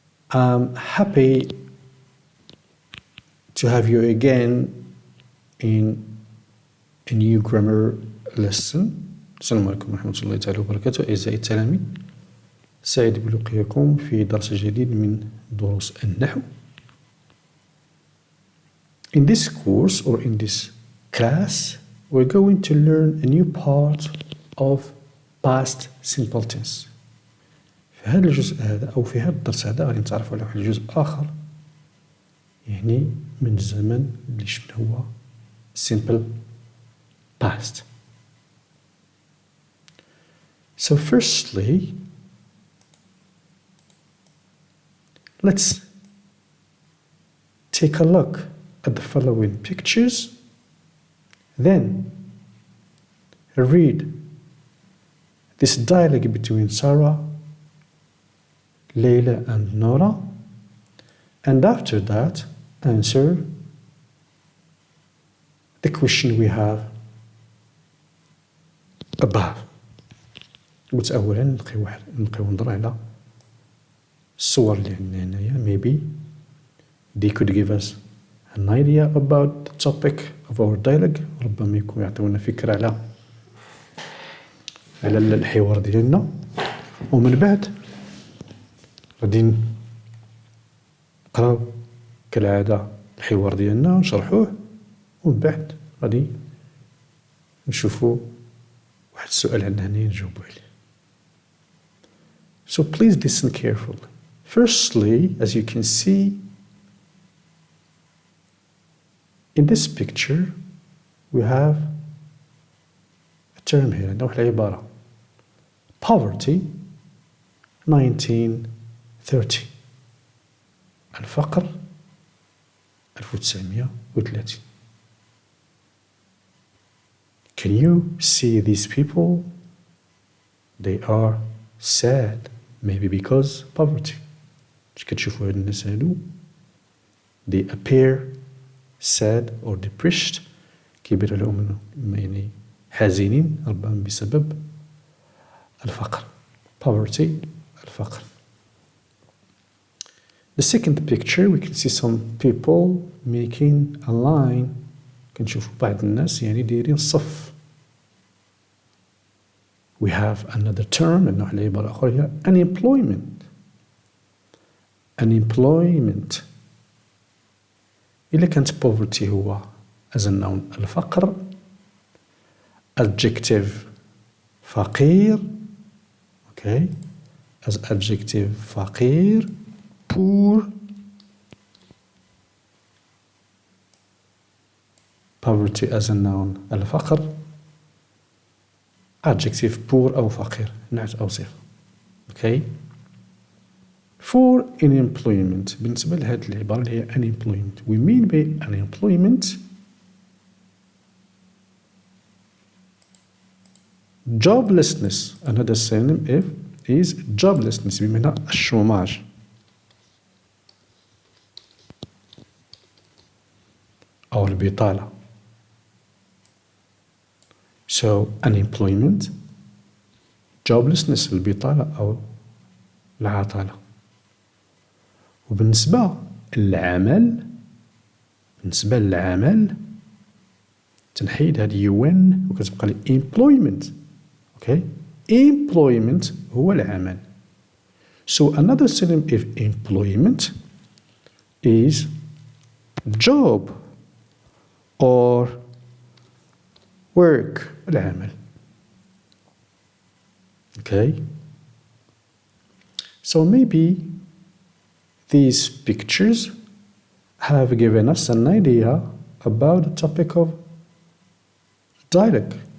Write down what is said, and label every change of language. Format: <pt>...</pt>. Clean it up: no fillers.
<en>I'm happy to have you again in a new grammar lesson.</en> <ar>السلام عليكم ورحمة الله تعالى وبركاته أعزائي التلاميذ. سعيد بلقياكم في درس جديد من دروس النحو.</ar> <en>In this course or in this class, we're going to learn a new part of past simple tense.</en> <ar>في هذا الجزء هذا أو في هذا الدرس هذا غادي نتعرفوا على واحد الجزء آخر يعني من الزمن اللي شفنا هو simple past.</ar> <en>So firstly, let's take a look at the following pictures. Then read this dialogue between Sarah, Layla and Nora, and after that answer the question we have above.</en> <ar>قلت أولا نبقيو نهضروا على الصور اللي عندنا هنايا.</ar> <en>Maybe they could give us an idea about the topic of our dialogue.</en> <ar>ربما يكون يعطيونا فكرة على الحوار ديالنا، ومن بعد غادي نقراو كالعادة الحوار ديالنا ونشرحوه، ومن بعد غادي نشوفو واحد السؤال عندنا هنا نجاوبو عليه.</ar> <en>So please listen carefully. Firstly, as you can see in this picture, we have a term here,</en> <ar>عندنا واحد العبارة</ar> <en>poverty 1930 الفقر 1930. Can you see these people? They are sad, maybe because poverty.</en> <ar>كتشوفوا هاد الناس هادو</ar> <en>they appear sad or depressed،</en> <ar>كيبان عليهم يعني حزينين ربما بسبب الفقر.</ar> <en>Poverty الفقر. The second picture we can see some people making a line.</en> <ar>كنشوفوا بعض الناس يعني دايرين صف.</ar> <en>We have another term</en> <ar>عندنا واحد العبارة أخرى هي</ar> <en>unemployment. Unemployment.</en> <ar>إلا كانت</ar> <en>poverty هو as a noun الفقر، adjective فقير، okay, as adjective فقير، poor. Poverty as a noun الفقر، adjective poor أو فقير</en> <ar>نعت أو صفة.</ar> <en>okay. For unemployment</en> <ar>بالنسبة لهذه العبارة اللي هي</ar> <en>unemployment, we mean by unemployment joblessness. Another synonym is joblessness</en> <ar>بمعنى الشوماج. أو البطالة.</ar> <en>So unemployment, joblessness البطالة أو العطلة.</en> <ar>وبالنسبة للعمل تنحيد هاد UN وكتبقى لي employment. okay. Employment هو العمل.</ar> <en>So another synonym of employment is job or work العمل. okay. So maybe these pictures have given us an idea about the topic of dialogue.</en>